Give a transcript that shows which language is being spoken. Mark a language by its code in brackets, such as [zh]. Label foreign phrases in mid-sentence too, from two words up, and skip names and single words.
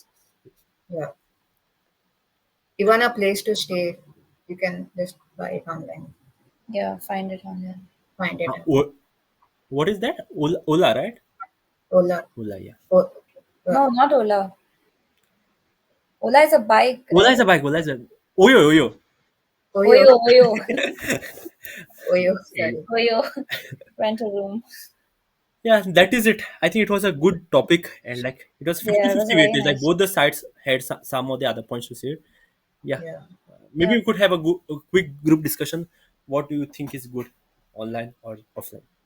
[en] Yeah, even a place to stay, you can just buy it online, Yeah, find it online. find it. What is that? Ola, right? Ola, Ola, yeah. oh, uh, No, not Ola. Ola is a bike, Ola is right? a bike. Ola is a Oyo, Oyo. Oyo, Oyo, Oyo, Oyo, Eh, sorry. Oyo. Rent a room. yeah, that is it. I think it was a good topic, and like it was Yeah, it was a 50-50 very weightage. Like nice. both the sides had some of the other points to say. Yeah, Yeah. maybe Yeah. we could have a quick group discussion. What do you think is good, online or offline?